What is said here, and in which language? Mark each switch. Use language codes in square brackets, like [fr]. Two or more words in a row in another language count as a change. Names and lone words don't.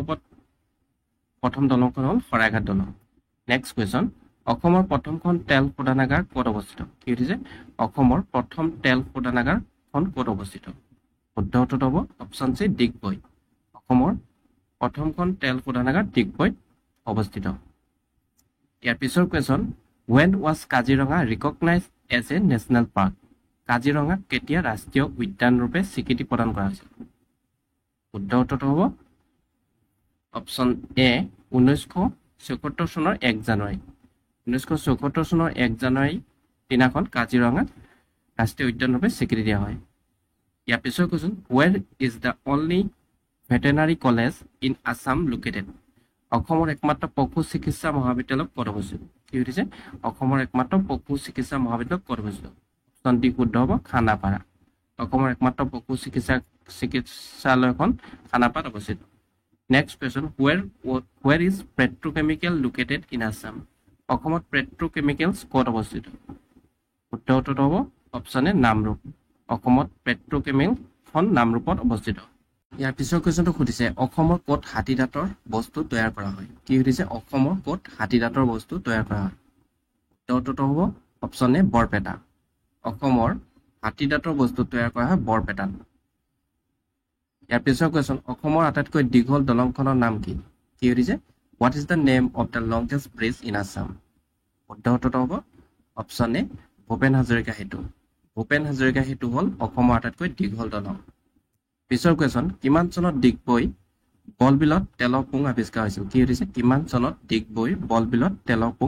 [as] ওপৰত প্ৰথম দলংখন হ'ল শৰাইঘাট দলং [en] next question [as] অসমৰ প্ৰথমখন তেল শোধনাগাৰ ক'ত অৱস্থিত কি সুধিছে অসমৰ প্ৰথম তেল শোধনাগাৰখন ক'ত অৱস্থিত শুদ্ধ উত্তৰটো হ'ব অপশ্যন চি ডিগবৈ অসমৰ প্ৰথমখন তেল শোধনাগাৰ ডিগবৈত অৱস্থিত ইয়াৰ পিছৰ কুৱেশ্যন [en] when was কাজিৰঙা recognized as a national park [as] কাজিৰঙাক কেতিয়া ৰাষ্ট্ৰীয় উদ্যান ৰূপে স্বীকৃতি প্ৰদান কৰা হৈছিল শুদ্ধ উত্তৰটো হ'ব অপশ্যন এ 1974 চনৰ 1 জানুৱাৰী 1974 চনৰ 1 জানুৱাৰী দিনাখন কাজিৰঙাক ৰাষ্ট্ৰীয় উদ্যান ৰূপে স্বীকৃতি দিয়া হয় ইয়াৰ পিছৰ কুৱেশ্যন [en] where is the only veterinary college in Assam located [as] অসমৰ একমাত্ৰ পশু চিকিৎসা মহাবিদ্যালয় ক'ত অৱস্থিত কি সুধিছে অসমৰ একমাত্ৰ পশু চিকিৎসা মহাবিদ্যালয় ক'ত অৱস্থিত অপশ্যন ডি শুদ্ধ হ'ব খানাপাৰা অসমৰ একমাত্ৰ পশু চিকিৎসালয়খন খানাপাৰাত অৱস্থিত [en] next question where is petrochemical located in Assam [as] অসমত পেট্ৰকেমিকেলছ ক'ত অৱস্থিত শুদ্ধ উত্তৰটো হ'ব অপশ্যন এ নামৰূপ অসমত পেট্ৰকেমিকেলখন নামৰূপত অৱস্থিত ইয়াৰ পিছৰ কুৱেশ্যনটো সুধিছে অসমৰ ক'ত হাতী দাঁতৰ বস্তু তৈয়াৰ কৰা হয় কি সুধিছে অসমৰ ক'ত হাতী দাঁতৰ বস্তু তৈয়াৰ কৰা হয় উত্তৰটো হ'ব অপশ্যন এ বৰপেটা অসমৰ হাতী দাঁতৰ বস্তু তৈয়াৰ কৰা হয় বৰপেটাত ইয়াৰ পিছৰ কুৱেশ্যন অসমৰ আটাইতকৈ দীঘল দলংখনৰ নাম কি কি সুধিছে [en] what is the name of the longest bridge in Assam [as] শুদ্ধ উত্তৰটো হ'ব অপশ্যন এ ভূপেন হাজৰিকা সেতু হ'ল অসমৰ আটাইতকৈ দীঘল দলং পিছৰ কুৱেশ্যন কিমান চনত ডিগবৈ বলবিলত তেলৰ পুং আৱিষ্কাৰ হৈছিল কি সুধিছে কিমান চনত ডিগবৈ বলবিলত তেলৰ পুং